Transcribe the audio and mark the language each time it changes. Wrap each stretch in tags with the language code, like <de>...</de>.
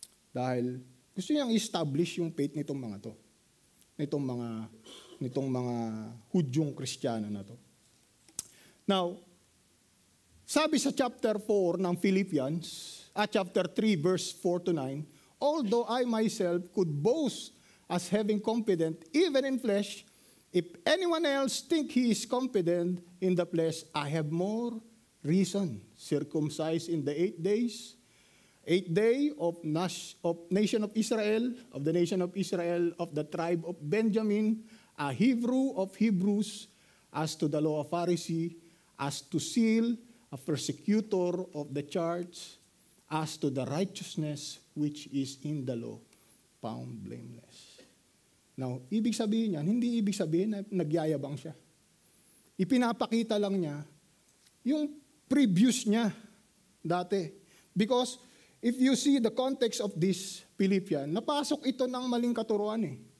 <tl>Dahil gusto niyang establish yung faith nitong mga to. Nitong mga Hudyong Kristiyano na to.</tl> <en>Now,</en> <tl>sabi sa chapter 4 ng Philippians,</tl> <en>chapter 3 verse 4 to 9, although I myself could boast as having confidence even in flesh, if anyone else think he is confident in the flesh, I have more reason. Circumcised in the 8 days, 8th day of nation of Israel, of the nation of Israel, of the tribe of Benjamin, a Hebrew of Hebrews, as to the law of Pharisee, as to seal, a persecutor of the church, as to the righteousness which is in the law, found blameless.</en> <tl>Now, ibig sabihin niyan, hindi ibig sabihin na nagyayabang siya. Ipinapakita lang niya yung previous niya dati.</tl> <en>Because if you see the context of this Philippian,</en> <tl>napasok ito ng maling katuruan eh.</tl>